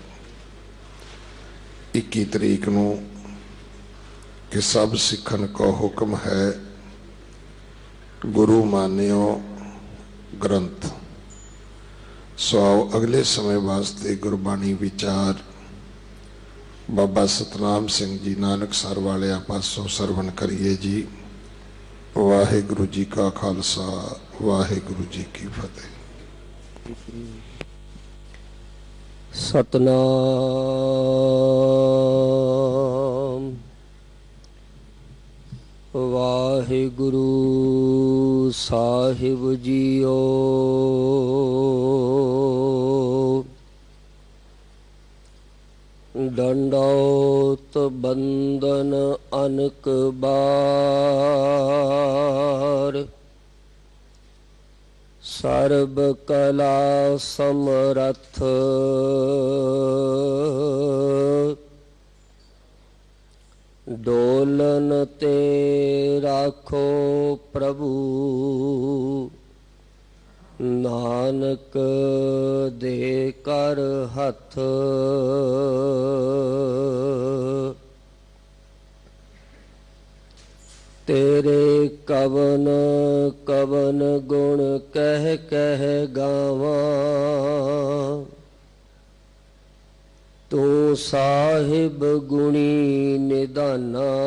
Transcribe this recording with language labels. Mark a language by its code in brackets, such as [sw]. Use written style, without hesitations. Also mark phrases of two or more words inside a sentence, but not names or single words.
[pa] 21 ਤਰੀਕ ਨੂੰ ਕਿ ਸਭ ਸਿੱਖਨ ਕੋ ਹੁਕਮ ਹੈ ਗੁਰੂ ਮਾਨਿਓ ਗ੍ਰੰਥ। ਸੋ ਆਓ ਅਗਲੇ ਸਮੇਂ ਵਾਸਤੇ ਗੁਰਬਾਣੀ ਵਿਚਾਰ ਬਾਬਾ ਸਤਨਾਮ ਸਿੰਘ ਜੀ ਨਾਨਕਸਰ ਵਾਲੇ ਪਾਸੋਂ ਸਰਵਣ ਕਰੀਏ ਜੀ। ਵਾਹਿਗੁਰੂ ਜੀ ਕਾ ਖਾਲਸਾ ਵਾਹਿਗੁਰੂ ਜੀ ਕੀ ਫਤਿਹ। ਸਤਿਨਾਮ ਵਾਹਿਗੁਰੂ ਸਾਹਿਬ ਜੀਓ। ਡੰਡਉਤਿ ਬੰਦਨ ਅਨਿਕ ਬਾਰ ਸਰਬ ਕਲਾ ਸਮਰਥ ਡੋਲਨ ਤੇ ਰਾਖਹੁ ਪ੍ਰਭੂ ਨਾਨਕ ਦੇ ਕਰ ਹੱਥ ਤੇਰੇ ਕਵਨ ਕਵਨ ਗੁਣ ਕਹਿ ਕਹਿ ਗਾਵਾਂ ਤੂੰ ਸਾਹਿਬ ਗੁਣੀ ਨਿਧਾਨਾ